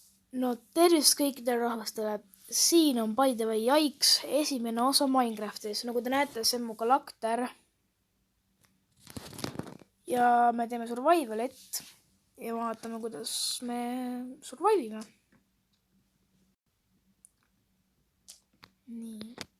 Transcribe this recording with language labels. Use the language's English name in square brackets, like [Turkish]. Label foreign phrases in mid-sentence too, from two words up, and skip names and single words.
[Estonian] No tervist kõikidele rahvastele. Siin on [English] by the way [Estonian] Jaiks, esimene osa Minecraftis. Nagu te näete, see on mu karakter. Ja me teeme survivalit. Ja vaatame, kuidas me survivime. Nii.